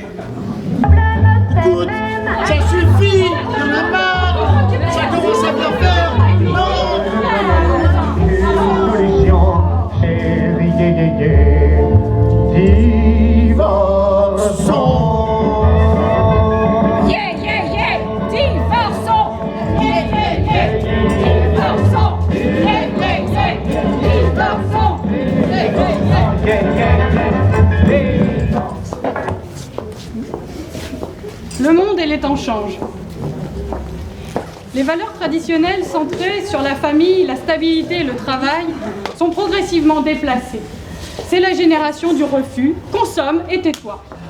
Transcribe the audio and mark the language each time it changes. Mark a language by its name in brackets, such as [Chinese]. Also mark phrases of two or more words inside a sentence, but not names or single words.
[French] Écoute, ça suffit, il y en a marre, ça commence à bien faire. Non. Divorçons. [English] Yeah, yeah, yeah! [French] Divorçons! [English] Yeah, yeah, yeah! [French] Divorçons! [English] Yeah, yeah, yeah! Divorçons! Yeah, yeah, [French] Le monde et les temps changent. Les valeurs traditionnelles centrées sur la famille, la stabilité et le travail sont progressivement progressivement déplacée. C'est la génération du refus. Consomme et tais-toi.